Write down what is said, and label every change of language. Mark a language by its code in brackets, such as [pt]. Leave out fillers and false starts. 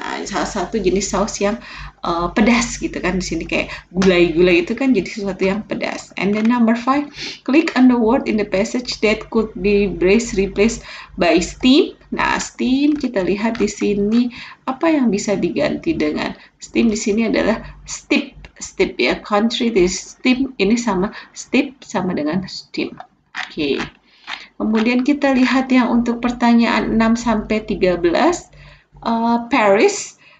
[id] Nah, salah satu jenis saus yang pedas gitu kan. Di sini kayak gulai-gulai itu kan jadi sesuatu yang pedas. [en] And then number 5, click on the word in the passage that could be replaced by steam. [id] Nah, steam kita lihat di sini apa yang bisa diganti dengan steam. Di sini adalah steep. Steep ya, country di steam ini sama steep sama dengan steam. Oke. Kemudian kita lihat yang untuk pertanyaan 6 sampai 13, Paris.